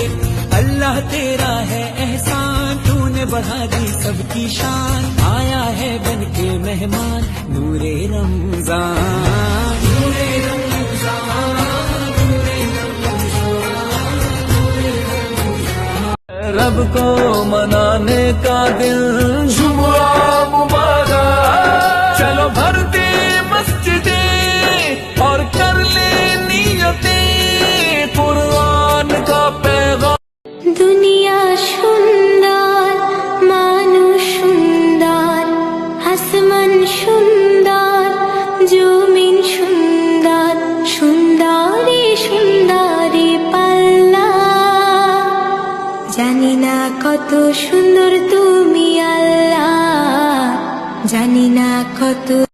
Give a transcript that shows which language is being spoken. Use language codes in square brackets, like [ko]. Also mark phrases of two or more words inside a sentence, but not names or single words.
[ur] اللہ تیرا ہے احسان، تو نے بڑھا دی سب کی شان، آیا ہے بن کے مہمان نور رمضان، نور رمضان، نور رمضان۔ رب کو منانے کا دن جمعہ مبارک، چلو بھر دے مسجدیں اور کر لے نیتیں، قرآن کا پیغام۔ [bn] দুনিয়া সুন্দর, মানুষ সুন্দর, আসমান সুন্দর, জমিন সুন্দর, সুন্দরী সুন্দরী পাল্লা। জানি না কত সুন্দর তুমি আল্লাহ, জানি না কত